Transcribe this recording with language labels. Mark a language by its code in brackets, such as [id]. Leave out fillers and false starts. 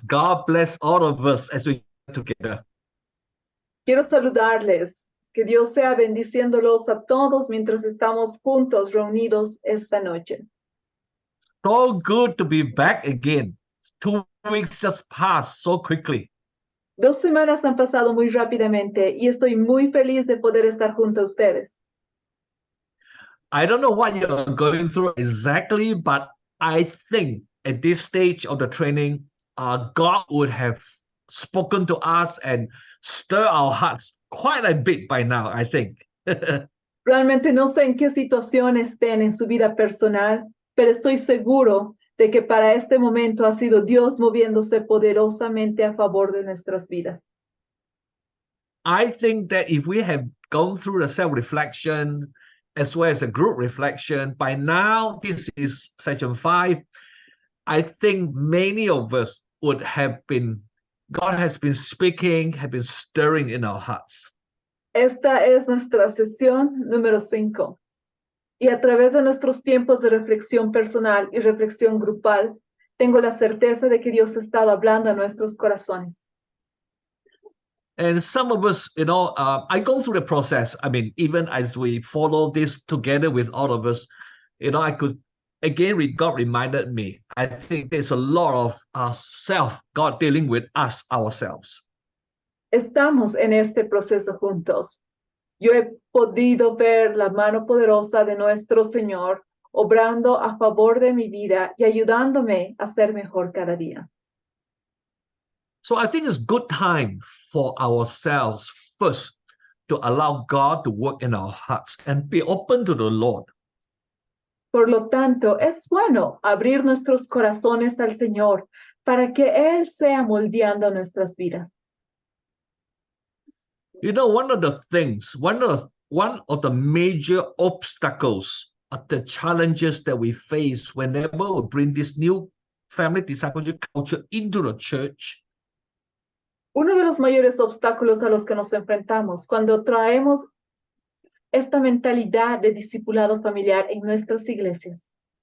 [en] God bless all of us as we get together. [es] Quiero saludarles. Que Dios sea bendiciéndolos a todos mientras estamos juntos reunidos esta noche. [en] So good to be back again. 2 weeks just passed so quickly. [es] 2 semanas han pasado muy rápidamente y estoy muy feliz de poder estar junto a ustedes. [en] I don't know what you're going through exactly, but I think at this stage of the training, God would have spoken to us and stir our hearts quite a bit by now, I think. [es] Realmente no sé en qué situación estén en su vida personal, pero estoy seguro de que para este momento ha sido Dios moviéndose poderosamente a favor de nuestras vidas. [en] I think that if we have gone through the self-reflection as well as a group reflection, by now, this is session 5, I think many of us would have been, God has been speaking, have been stirring in our hearts. [es] Esta es nuestra sesión número 5. Y a través de nuestros tiempos de reflexión personal y reflexión grupal, tengo la certeza de que Dios ha estado hablando a nuestros corazones. [en] And some of us, I go through the process. I mean, even as we follow this together with all of us, I could, again, God reminded me, I think there's a lot of God dealing with us ourselves. [es] Estamos en este proceso juntos. Yo he podido ver la mano poderosa de nuestro Señor obrando a favor de mi vida y ayudándome a ser mejor cada día. [en] So I think it's good time for ourselves first to allow God to work in our hearts and be open to the Lord. [es] Por lo tanto, es bueno abrir nuestros corazones al Señor para que Él sea moldeando nuestras vidas. [en] One of the things, one of the major obstacles of the challenges that we face whenever we bring this new family discipleship culture into the church. [es] Uno de los mayores obstáculos a los que nos enfrentamos cuando traemos esta mentalidad de discipulado familiar en nuestras iglesias